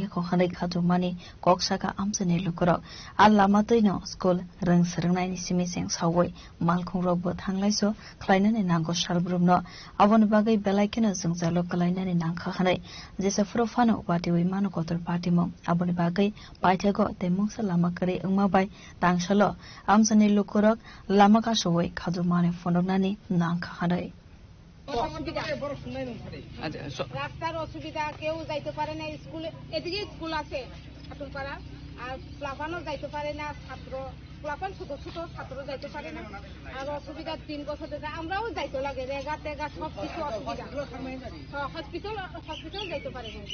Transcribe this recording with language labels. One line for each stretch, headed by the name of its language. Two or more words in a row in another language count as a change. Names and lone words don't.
Kok Borok: ko hanai khadumani koksaka amsani lukuro allama toino school rang srangnai ni simiseng sawoi malkhung rogbo thanglaiso khlainani nango salbrumno aboni bagai belaikena jalo kalainani nangkha khanai jesa frofano watiwi mano kotor patimo aboni bagai paithago temungsa lama kare ungma bai tangsalo amsani lukurok lama ka sowai khadu mane fononani nangkha khanai
Bangla: রাস্তার অসুবিধা কেউ যাইতে পারে না স্কুলে এদিকে স্কুল আছে আতুলপাড়া আর প্লাফানও যাইতে পারে না ছাত্র প্লাফান ছোট ছোট ছাত্র যাইতে পারে না আর অসুবিধা 3 বছর ধরে আমরাও যাইতে লাগে রেগা টেগা সব কিছু অসুবিধা হসপিটাল যাইতে পারে না